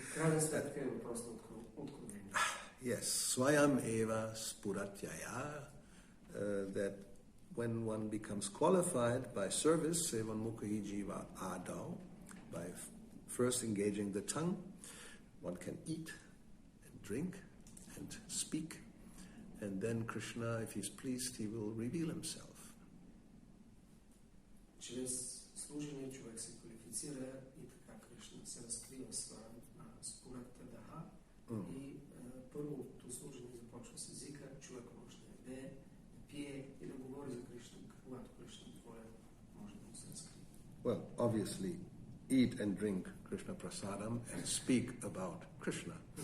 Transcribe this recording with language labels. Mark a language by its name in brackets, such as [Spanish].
[Bulgarian] Крайна сметка е въпрос на откровение. [English] Yes, [Sanskrit] Swayam Eva Spuratyaya, [English] that when one becomes qualified by service, [Sanskrit] Sevan Mukhi Jiva Adau, [English] by first engaging the tongue, one can eat and drink and speak, and then Krishna, if he's pleased, he will reveal himself. [Bulgarian] Чрез служение човек се квалифицира и така Кришна се разкрива според Daha и първото служение започва с езика, човек може да яде, да пие и да говори за Кришна, когато Кришна воля може да му се разкрие. [English] Well, obviously, eat and drink Krishna prasadam and speak about Krishna.